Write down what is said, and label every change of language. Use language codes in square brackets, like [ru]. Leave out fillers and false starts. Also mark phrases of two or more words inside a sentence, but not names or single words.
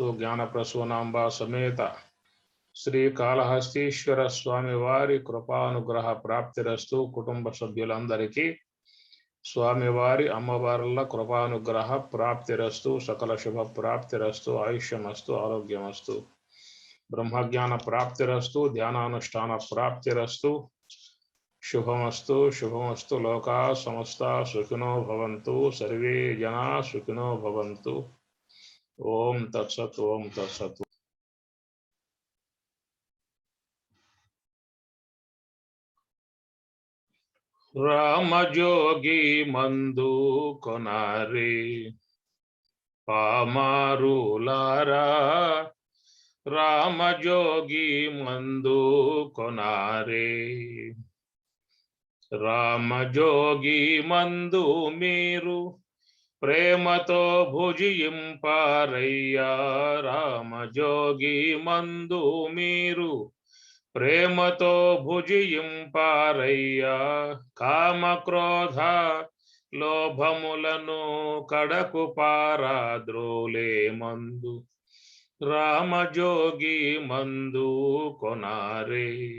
[te] జ్ఞాన ప్రసూనాంబ సమేత శ్రీ కాళహస్తీశ్వర స్వామి వారి [sa] కృపానుగ్రహ ప్రాప్తిరస్తు. [te] కుటుంబ సభ్యులందరికీ స్వామివారి అమ్మవార్ల [sa] కృపానుగ్రహ ప్రాప్తిరస్తు. సకల శుభ ప్రాప్తిరస్తు. ఆయుష్యమస్తు, ఆరోగ్యమస్తు, బ్రహ్మజ్ఞాన ప్రాప్తిరస్తు, ధ్యానానుష్ఠాన ప్రాప్తిరస్తు. शुभमस्तु शुभमस्तु. लोका समस्ता सुखिनो भवन्तु, सर्वे जना सुखिनो भवन्तु. ओम तत्सत्. ओम तत्सत्. [te] రామ జోగి మందు కొనారే పామారులారా, రామ జోగి మందు కొనారే, రామ జోగి మందు మీరు ప్రేమతో భుజింపారయ్యా, రామ జోగి మందు మీరు ప్రేమతో భుజింపారయ్యా, కామ క్రోధ లోభములను కడకు పారాద్రోలే మందు, రామ జోగి మందు కొనారే.